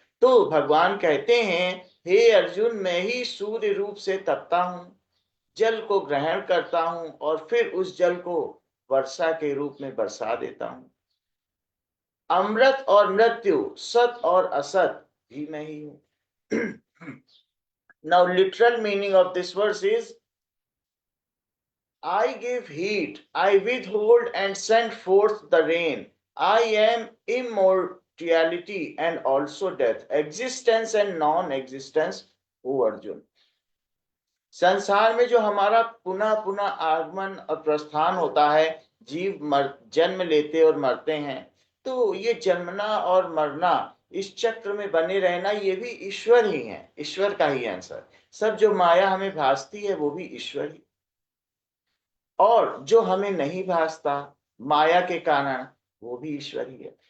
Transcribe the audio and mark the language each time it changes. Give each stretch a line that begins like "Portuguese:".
Hindi: तो भगवान कहते हैं, हे अर्जुन, मैं ही सूर्य रूप से तपता हूं, जल को ग्रहण करता हूं और फिर उस जल को वर्षा के रूप में बरसा देता हूं। अमृत और मृत्यु, सत और असत भी मैं ही हूं।
English: Now literal meaning of this verse is, I give heat, I withhold and send forth the rain. I am immortality and also death, existence and non-existence, O Arjun.
Hindi: संसार में जो हमारा पुनः पुनः आगमन और प्रस्थान होता है, जीव जन्म लेते और मरते हैं, तो ये जन्मना और मरना, इस चक्र में बने रहना, ये भी ईश्वर ही है, ईश्वर का ही आंसर। सब जो माया हमें भासती है वो भी ईश्वर ही, और जो हमें नहीं भासता माया के कारण वो भी ईश्वर ही है।